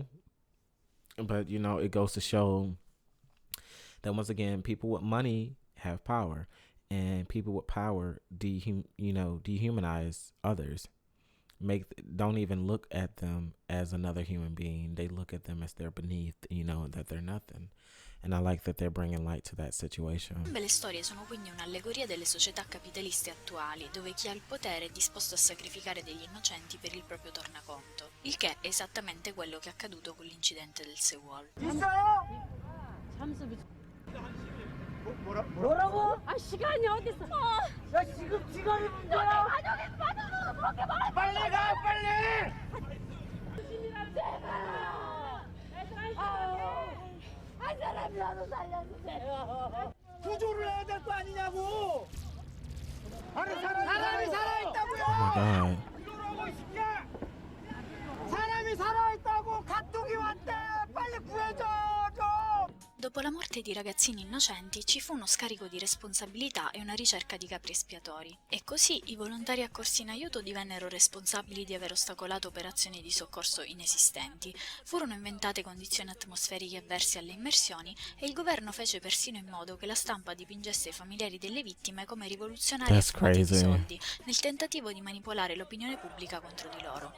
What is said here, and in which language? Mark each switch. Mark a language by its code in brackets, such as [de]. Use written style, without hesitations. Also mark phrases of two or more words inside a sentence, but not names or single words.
[en] But, you know, it goes to show that once again, people with money have power, and people with power dehumanize others. Don't even look at them as another human being. They look at them as they're beneath, you know, that they're nothing. And I like that they're bringing light to that situation. [it] Entrambe le storie sono quindi un'allegoria delle società capitaliste attuali, dove chi ha il potere è disposto a sacrificare degli innocenti per il proprio tornaconto, il che è esattamente quello che è accaduto con l'incidente del Sewol. [ko] 뭐라고? 아 시간이 어딨어? 야 지금 시간이 문제야. 가족이 빠져서 그렇게 말해. 빨리 가 빨리. 한 사람이라도 살려주세요. 구조를 해야 될 거 아니냐고. 아니 사람이 살아있다고요. [en] Oh my God. [ko] 이러라고 이 새끼야. 사람이 살아있다고 가족이 왔대. 빨리 구해줘 좀. [it] Dopo la morte di ragazzini innocenti ci fu uno scarico di responsabilità e una ricerca di capri espiatori. E così i volontari accorsi in aiuto divennero responsabili di aver ostacolato operazioni di soccorso inesistenti, furono inventate condizioni atmosferiche avverse alle immersioni e il governo fece persino in modo che la stampa dipingesse i familiari delle vittime come rivoluzionari affamati di soldi, nel tentativo di manipolare l'opinione pubblica contro di loro.